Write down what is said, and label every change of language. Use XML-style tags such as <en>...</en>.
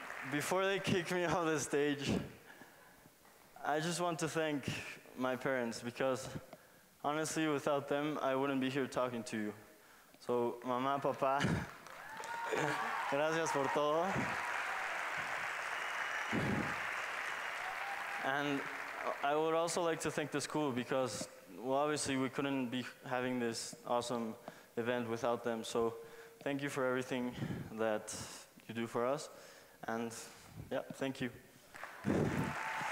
<en>Before they kick me off the stage, I just want to thank my parents, because honestly, without them, I wouldn't be here talking to you.</en> <es>So, mamá, papá, gracias por todo.</es> <en>And I would also like to thank the school, because, well, obviously we couldn't be having this awesome event without them. So thank you for everything that you do for us. And yeah, thank you.</en>